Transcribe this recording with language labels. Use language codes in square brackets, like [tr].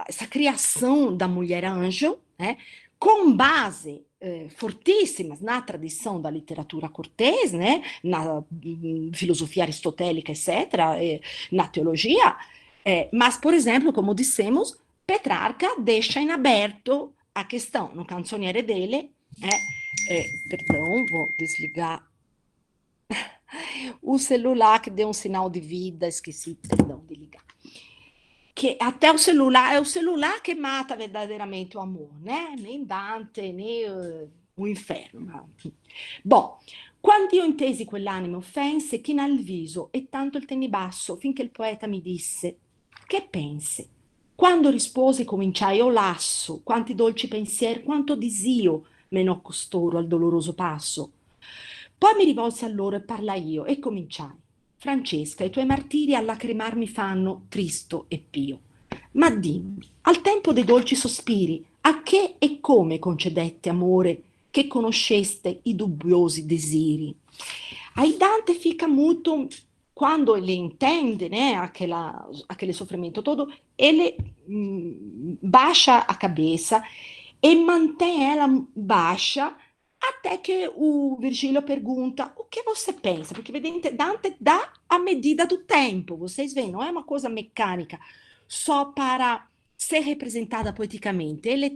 [pt] criação da mulher anjo, né, com base fortíssimas na tradição da literatura cortês, né, na filosofia aristotélica, etc., na teologia, mas, por exemplo, como dissemos, Petrarca deixa em aberto a questão no canzoniere dele, perdão, vou desligar o celular que deu um sinal de vida, esqueci, perdão, de ligar. Que até o celular que mata verdadeiramente o amor, né? Nem Dante, né o inferno. [it] Bom, quando io intesi quell'anima offense, chinai il viso e tanto il tenni basso, finché il poeta mi disse: che pensi? Quando risposi cominciai, o lasso, quanti dolci pensier, quanto disio menò costoro al doloroso passo. Poi mi rivolsi a loro e parlai io e cominciai. Francesca, i tuoi martiri a lacrimar mi fanno tristo e pio. Ma dimmi, al tempo dei dolci sospiri, a che e come concedette amore che conosceste i dubbiosi desiri? [pt] Aí Dante fica muito, quando ele entende, né, aquele sofrimento todo, ele baixa a cabeça e mantém ela baixa até que o Virgílio pergunta o que você pensa, porque Dante dá a medida do tempo, vocês veem, não é uma coisa mecânica, só para ser representada poeticamente.